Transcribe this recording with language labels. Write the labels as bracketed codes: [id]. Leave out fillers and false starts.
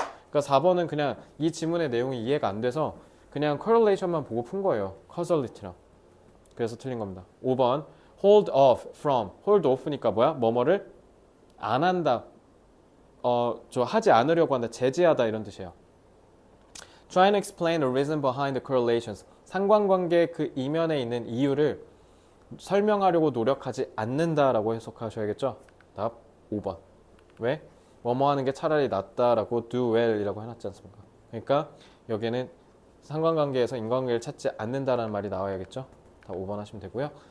[ko] 그러니까 4번은 그냥 이 지문의 내용이 이해가 안 돼서 그냥 correlation만 보고 푼 거예요. causality랑. 그래서 틀린 겁니다. 5번 [en] hold off from. [ko] hold off니까 뭐야? 뭐뭐를 안 한다. 저 하지 않으려고 한다. 제지하다 이런 뜻이에요. [en] Try and explain the reason behind the correlations. [ko] 상관관계 그 이면에 있는 이유를 설명하려고 노력하지 않는다라고 해석하셔야겠죠. 답 5번. 왜? 뭐뭐 하는 게 차라리 낫다라고 do well이라고 해놨지 않습니까? 그러니까 여기는 상관관계에서 인과관계를 찾지 않는다라는 말이 나와야겠죠. 다 5번 하시면 되고요.